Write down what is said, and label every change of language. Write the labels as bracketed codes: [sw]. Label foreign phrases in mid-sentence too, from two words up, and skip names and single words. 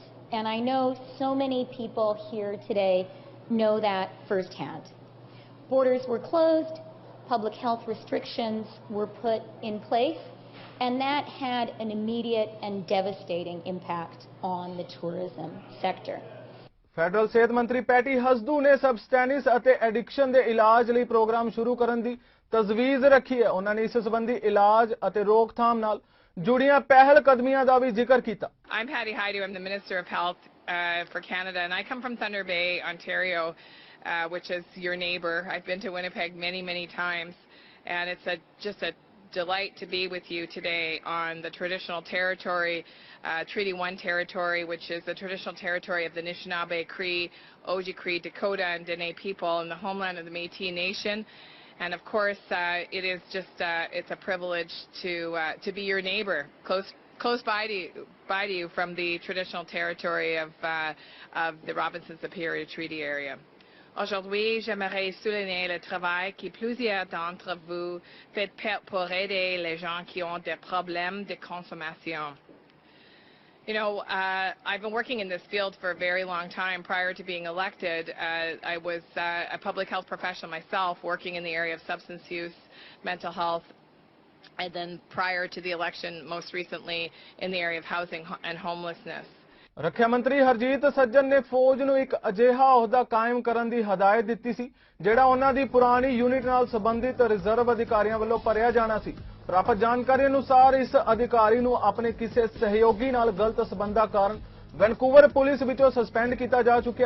[en] And I know so many people here today know that firsthand. Borders were closed, public health restrictions were put in place, and that had an immediate and devastating impact on the tourism sector. [pa] ਫੈਡਰਲ ਸਿਹਤ ਮੰਤਰੀ ਪੈਟੀ ਹਸਦੂ ਨੇ ਸਬਸਟੈਂਸਿਸ ਅਤੇ ਐਡਿਕਸ਼ਨ ਦੇ ਇਲਾਜ ਲਈ ਪ੍ਰੋਗਰਾਮ ਸ਼ੁਰੂ ਕਰਨ ਦੀ ਤਜਵੀਜ਼ ਰੱਖੀ ਹੈ। ਉਹਨਾਂ ਨੇ ਇਸ ਸੰਬੰਧੀ ਇਲਾਜ ਅਤੇ ਰੋਕਥਾਮ ਨਾਲ ਜੁੜੀਆਂ ਪਹਿਲ ਕਦਮੀਆਂ ਦਾ ਵੀ ਜ਼ਿਕਰ ਕੀਤਾ। [en] I'm Patty Haidu. I'm the Minister of Health for Canada, and I come from Thunder Bay, Ontario, which is your neighbour. I've been to Winnipeg many times, and it's just a delight to be with you today on the traditional territory, Treaty 1 territory, which is the traditional territory of the Anishinaabe, Cree, Oji-Cree, Dakota, and Dene people in the homeland of the Métis Nation. And of course, it is just it's a privilege to be your neighbor, close by to you from the traditional territory of the Robinson Superior Treaty area. [fr] Aujourd'hui, j'aimerais souligner le travail que plusieurs d'entre vous faites pour aider les gens qui ont des problèmes de consommation. [en] You know, I've been working in this field for a very long time. Prior to being elected, I was a public health professional myself, working in the area of substance use, mental health, and then prior to the election, most recently, in the area of housing and homelessness. [pa] ਰੱਖਿਆ ਮੰਤਰੀ ਹਰਜੀਤ ਸੱਜਣ ਨੇ ਫੌਜ ਨੂੰ ਇੱਕ ਅਜਿਹਾ ਅਹੁਦਾ ਕਾਇਮ ਕਰਨ ਦੀ ਹਦਾਇਤ ਦਿੱਤੀ ਸੀ ਜਿਹੜਾ ਉਹਨਾਂ ਦੀ ਪੁਰਾਣੀ ਯੂਨਿਟ ਨਾਲ ਸੰਬੰਧਿਤ ਰਿਜ਼ਰਵ ਅਧਿਕਾਰੀਆਂ ਵੱਲੋਂ ਭਰਿਆ ਜਾਣਾ ਸੀ। ਪ੍ਰਾਪਤ ਜਾਣਕਾਰੀ ਅਨੁਸਾਰ ਇਸ ਅਧਿਕਾਰੀ ਨੂੰ ਆਪਣੇ ਕਿਸੇ ਸਹਿਯੋਗੀ ਨਾਲ ਗਲਤ ਸਬੰਧਾਂ ਕਾਰਨ ਵੈਨਕੂਵਰ ਪੁਲਿਸ ਵਿੱਚੋਂ ਸਸਪੈਂਡ ਕੀਤਾ ਜਾ ਚੁੱਕਿਆ ਹੈ।